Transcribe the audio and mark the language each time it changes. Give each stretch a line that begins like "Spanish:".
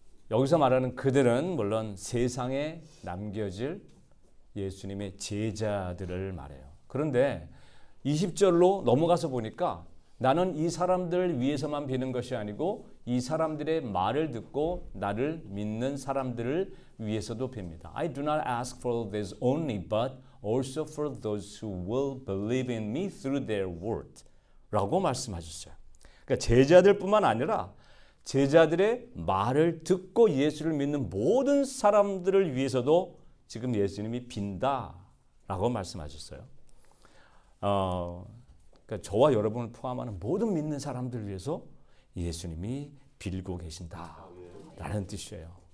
Korean: 여기서 말하는 그들은 물론 세상에 남겨질 예수님의 제자들을 말해요. 그런데 20절로 넘어가서 보니까 나는 이 사람들 위해서만 비는 것이 아니고 이 사람들의 말을 듣고 나를 믿는 사람들을 위해서도 빕니다.
English: I do not ask for this only, but also for those who will believe in me through their word.
Korean: 라고 말씀하셨어요. 그러니까 제자들뿐만 아니라 제자들의 말을 듣고 예수를 믿는 모든 사람들을 위해서도 지금 예수님이 빈다라고 말씀하셨어요. 그러니까 저와 여러분을 포함하는 모든 믿는 사람들을 위해서 예수님이 빌고 계신다라는 뜻이에요.